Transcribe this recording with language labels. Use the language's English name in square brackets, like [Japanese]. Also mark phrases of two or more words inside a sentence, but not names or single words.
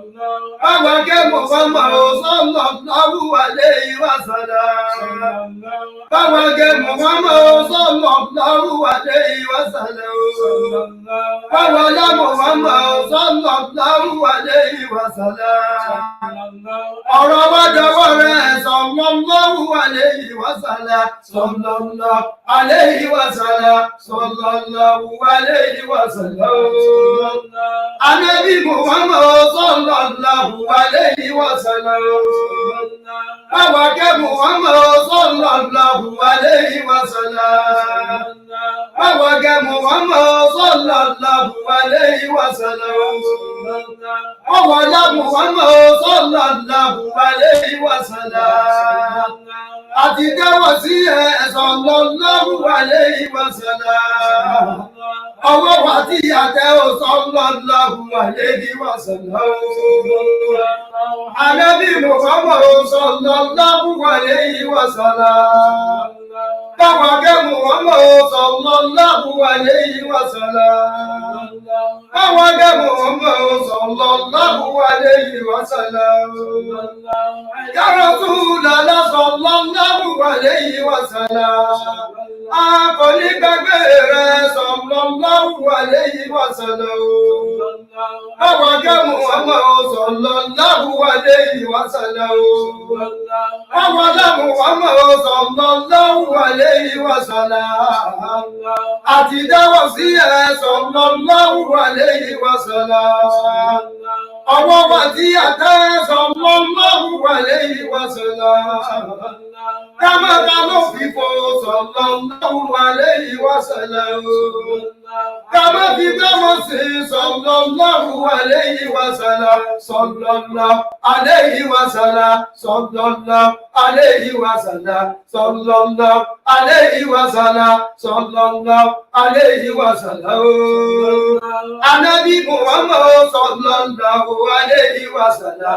[Arabic] Àwàkẹ́ Muhammad صلى الله عليه وسلم. Àwàkẹ́ Muhammad صلى الله عليه وسلم. Àwàlá Muhammad صلى الله عليه وسلم. [Yoruba] Ọ̀rọ̀ wa dọwọ́ rẹ̀ [Arabic] صلى الله عليه وسلم. صلى الله عليه وسلم صلى الله عليه وسلم. Ànábì Muhammad صلى الله عليه وسلم. Àwàkẹ́ Muhammad صلى الله عليه وسلم. Àwàkẹ́ Muhammad صلى الله عليه وسلم. Àwàlá Muhammad صلى الله عليه وسلم. [Yoruba] Àti dáwọ̀ sí ẹ̀ [Arabic] صلى الله عليه وسلم. [Yoruba] Ọwọ́ wa tí àtẹ́ ò [Arabic] صلى الله عليه وسلم. Ànábì Muhammad صلى الله عليه وسلم. Àwàkẹ́ Muhammad صلى الله عليه وسلم. Àwàkẹ́ Muhammad صلى الله عليه وسلم. يا رسول الله صلى الله عليه وسلم. [Yoruba] A kò ní gbàgbé rẹ̀ [Arabic] صلى الله عليه وسلم. Àwàkẹ́ Muhammad صلى الله عليه وسلم. Àwàlá Muhammad صلى الله عليه وسلم. [Yoruba] Àti dáwọ̀ sí ẹ̀ [Arabic] صلى الله عليه وسلم. [Yoruba] Ọwọ́ wa tí àtẹ́ [Arabic] صلى الله عليه وسلم. [Yoruba] Kámẹ́ta ló fi fò [Arabic] صلى الله عليه وسلم. [Yoruba] Kámẹ́ fi dámọ̀ sí [Arabic] صلى الله عليه وسلم. صلى الله عليه وسلم صلى الله عليه وسلم. صلى الله عليه وسلم صلى الله عليه وسلم. Ànábì Muhammad صلى الله عليه وسلم.